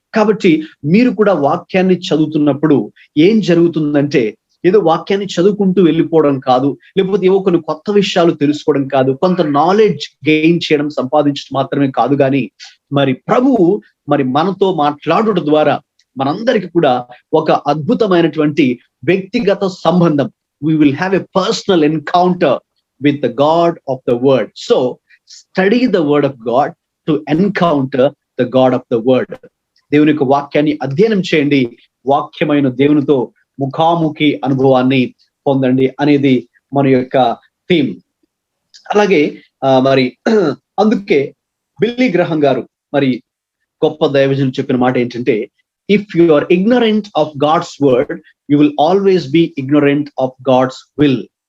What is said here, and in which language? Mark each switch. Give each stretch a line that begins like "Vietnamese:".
Telugu: కాబట్టి మీరు కూడా వాక్యాన్ని చదువుతున్నప్పుడు ఏం జరుగుతుందంటే, ఏదో వాక్యాన్ని చదువుకుంటూ వెళ్ళిపోవడం కాదు, లేకపోతే ఏవో కొన్ని కొత్త విషయాలు తెలుసుకోవడం కాదు, కొంత నాలెడ్జ్ గెయిన్ చేయడం, సంపాదించడం మాత్రమే కాదు. కానీ మరి ప్రభువు మరి మనతో మాట్లాడడం ద్వారా మనందరికీ కూడా ఒక అద్భుతమైనటువంటి వ్యక్తిగత సంబంధం,
English: we will have a personal encounter with the God of the word. So study the word of God to encounter the God of the word.
Telugu: దేవుని యొక్క వాక్యాన్ని అధ్యయనం చేయండి, వాక్యమైన దేవునితో ముఖాముఖి అనుభవాన్ని పొందండి అనేది మన యొక్క థీమ్. అలాగే మరి అందుకే బిల్లీ గ్రహం గారు మరి గొప్ప దైవజనులు చెప్పిన మాట ఏంటంటే,
English: If you are ignorant of God's word, you will always be ignorant of God's will.